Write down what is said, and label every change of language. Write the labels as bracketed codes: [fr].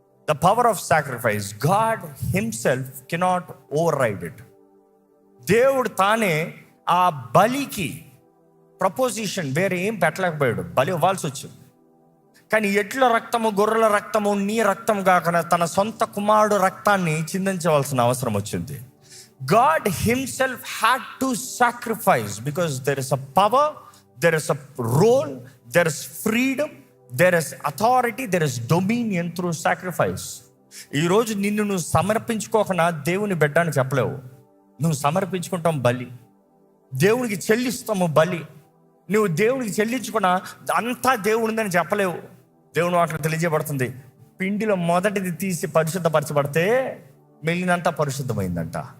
[en] The power of sacrifice, God himself cannot override it. [te] దేవుడు తానే ఆ బలికి ప్రపోజిషన్ వేరే ఏం పెట్టలేకపోయాడు, బలి ఇవ్వాల్సి వచ్చింది. కానీ ఎడ్ల రక్తము, గొర్రెల రక్తము, నీ రక్తం కాకుండా తన సొంత కుమారుడు రక్తాన్ని చిందించవలసిన అవసరం వచ్చింది. [en] God himself had to sacrifice because there is a power, there is a role, there is freedom, there is authority, there is dominion through sacrifice. [te] ఈరోజు నిన్ను నువ్వు సమర్పించుకోకుండా దేవుని బిడ్డ అని చెప్పలేవు. నువ్వు సమర్పించుకుంటాం బలి, దేవునికి చెల్లిస్తాము బలి. నువ్వు దేవునికి చెల్లించుకున్నా అంతా దేవునిదని చెప్పలేవు. దేవుని వాటిలో తెలియజేయబడుతుంది, పిండిలో మొదటిది తీసి పరిశుద్ధపరచబడితే మిగిలినంతా పరిశుద్ధమైందంట.